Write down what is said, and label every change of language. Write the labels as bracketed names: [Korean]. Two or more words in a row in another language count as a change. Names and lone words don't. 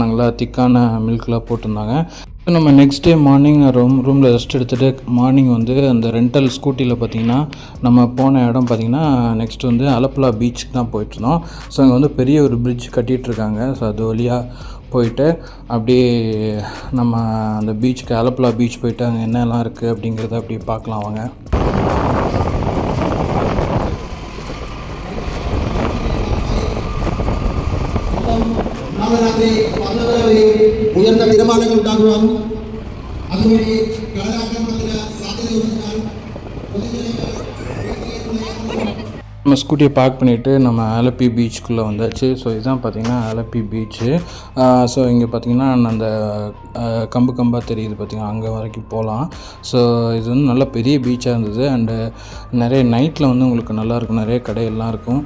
[Tamil] நல்லா திக்கான மில்க்லாம் போட்டிருந்தாங்க. நம்ம [English] next day morning [Tamil] ரூமில் ரெஸ்ட் எடுத்துகிட்டு மார்னிங் வந்து அந்த ரெண்டல் ஸ்கூட்டியில் பார்த்திங்கன்னா நம்ம போன இடம் பார்த்திங்கன்னா நெக்ஸ்ட் வந்து அலப்புழா பீச்சுக்கு தான் போயிட்டுருந்தோம். ஸோ அங்கே வந்து பெரிய ஒரு பிரிட்ஜ் கட்டிகிட்ருக்காங்க. ஸோ அது வழியாக போயிட்டு அப்படியே நம்ம அந்த பீச்சுக்கு அலப்புழா பீச் போயிட்டு அங்கே என்னெல்லாம் இருக்குது அப்படிங்கிறத அப்படியே பார்க்கலாம் வாங்க. [Malayalam] ഉയർന്ന തീരുമാനങ്ങൾ ഉണ്ടാകുവാനും അതുവഴി കടലാക്രമണത്തിന് സാധ്യതയുള്ളതിനാൽ [Tamil] நம்ம ஸ்கூட்டியை பார்க் பண்ணிவிட்டு நம்ம ஆலப்பி பீச்சுக்குள்ளே வந்தாச்சு. ஸோ இதுதான் பார்த்திங்கன்னா ஆலப்பி பீச்சு. ஸோ இங்கே பார்த்திங்கன்னா அந்த கம்பு கம்பாக தெரியுது பார்த்திங்கன்னா, அங்கே வரைக்கும் போகலாம். ஸோ இது வந்து நல்ல பெரிய பீச்சாக இருந்தது. அண்டு நிறைய நைட்டில் வந்து உங்களுக்கு நல்லாயிருக்கும், நிறைய கடையெல்லாம் இருக்கும்.